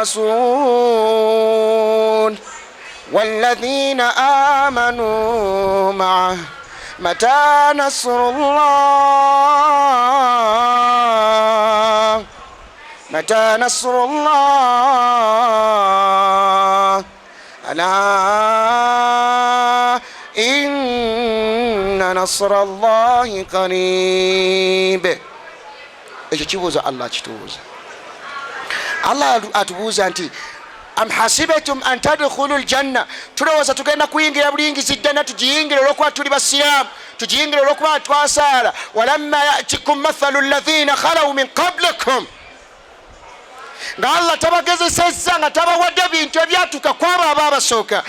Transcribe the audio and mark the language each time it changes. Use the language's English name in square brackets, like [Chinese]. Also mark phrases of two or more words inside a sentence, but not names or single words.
[Arabic] الرسول والذين آمنوا معه متى نصر الله متى نصر الله ألا إن نصر الله قريب. [Ganda] Ekyo kibuuza Allah kitubuuza. Allah atubuuza nti [Arabic] أم حسبتم أن تدخلوا الجنة, [Ganda] tulowooza tugenda kuyingira bulingisi ddana tugiyingire olw'okuba tuli basiraamu, tugiyingire olw'okuba twasaala. [Arabic] ولما يأتكم مثل الذين خلوا من قبلكم, [Ganda] nga Allah tabagezesezza nga tabawadde bintu ebyatuuka kwabo abaabasooka.